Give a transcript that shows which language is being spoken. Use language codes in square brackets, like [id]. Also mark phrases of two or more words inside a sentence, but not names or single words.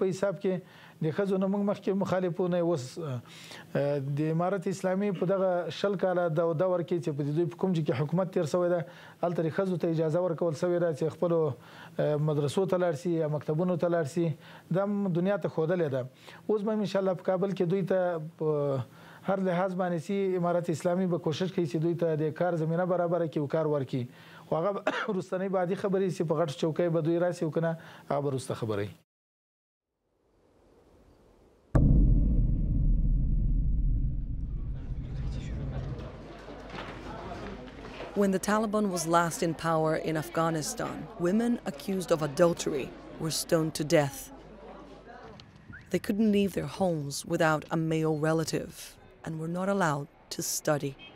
[ps] په حساب کې د ښځو نه موږ مخکې مخالفونه اوس د امارت اسلامي په دغه 20 کاله د دور کې چې په دوی په کوم کې حکومت تیر شوی ده هلته د ښځو ته اجازه ورکول شوې ده چې خپلو مدرسو ته لاړ شي یا مکتبونو ته لاړ شي دا دنیا ته ښودلې ده اوس به انشاءالله په کابل کې دوی ته هر لحاظ باندې چې امارت اسلامي به کوشش کوي چې دوی ته د کار زمینه برابره کړي او کار ورکړي خو هغه وروستنۍ بعدي خبرې چې په غټ چوکۍ به دوی راسي او که نه هغه به وروسته خبرې [en] When the Taliban was last in power in Afghanistan, women accused of adultery were stoned to death. They couldn't leave their homes without a male relative and were not allowed to study.